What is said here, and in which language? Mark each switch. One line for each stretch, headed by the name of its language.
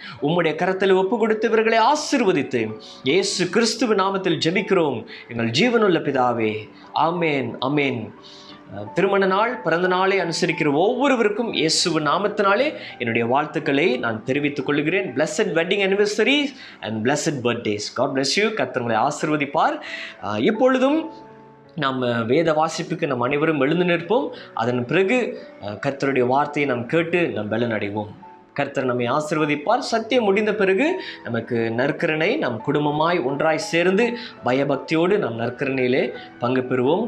Tamil: உம்முடைய கரத்தில் ஒப்பு கொடுத்தவர்களை ஆசீர்வதித்து இயேசு கிறிஸ்துவின் நாமத்தில் ஜெபிக்கிறோம் எங்கள் ஜீவனுள்ள பிதாவே. ஆமேன், ஆமேன். திருமண நாள், பிறந்த நாளை அனுசரிக்கிற ஒவ்வொருவருக்கும் இயேசுவின் நாமத்தினாலே என்னுடைய வாழ்த்துக்களை நான் தெரிவித்துக் கொள்கிறேன்.
English: Blessed wedding anniversary and blessed birthdays. God bless you.
Tamil: கர்த்தர் உங்களை ஆசீர்வதிப்பார். இப்பொழுதும் நாம் வேத வாசிப்புக்கு நம் அனைவரும் எழுந்து நிற்போம். அதன் பிறகு கர்த்தருடைய வார்த்தையை நாம் கேட்டு நம் பலன் அடைவோம். கர்த்தர் நம்மை ஆசீர்வதிப்பார். சத்தியம் முடிந்த பிறகு நமக்கு நற்கருணை, நம் குடும்பமாய் ஒன்றாய் சேர்ந்து பயபக்தியோடு நம் நற்கருணையிலே பங்கு பெறுவோம்.